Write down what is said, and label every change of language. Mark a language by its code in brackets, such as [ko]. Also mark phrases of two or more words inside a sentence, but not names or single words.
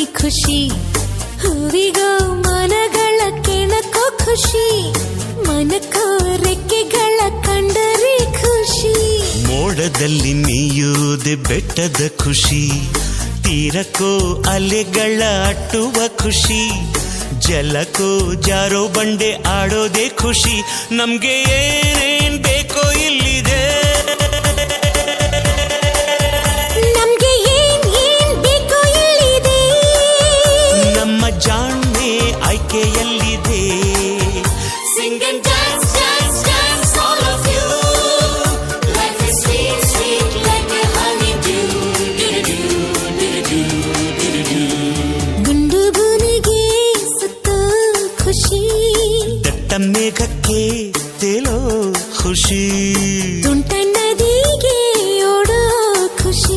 [kn] ಖುಷಿ ಹೂವಿಗೋ ಮನಗಳ ಕೆಣಕೋ ಖುಷಿ ಮನಕೋ ರೆಕ್ಕೆಗಳ ಕಂಡರೆ ಖುಷಿ ಮೋಡದಲ್ಲಿ ನೀಯೋದೆ ಬೆಟ್ಟದ ಖುಷಿ ತೀರಕ್ಕೋ ಅಲೆಗಳ ಅಟ್ಟುವ ಖುಷಿ ಜಲಕ್ಕೋ ಜಾರೋ ಬಂಡೆ ಆಡೋದೆ ಖುಷಿ ನಮ್ಗೆ ಏನೇನ್ ಬೇಕೋ ಇಲ್ಲಿದೆ ನಮ್ಗೆ ಏನ್ ಏನ್ ಬೇಕೋ ಇಲ್ಲಿದೆ ನಮ್ಮ ಜಾಣ್ಮೆ ಆಯ್ಕೆಯಲ್ಲಿದೆ [en] Sing and dance, dance, dance, all of you. Life is sweet, sweet like a honeydew. [kn] ಗುಂಡು ಭೂಮಿಗೆ ಸುತ್ತೋ ಖುಷಿ ದಟ್ಟ ಮೇಘಕ್ಕೆ ತೇಲೋ ಖುಷಿ ತುಂಟ ನದಿಗೆ ಓಡೋ ಖುಷಿ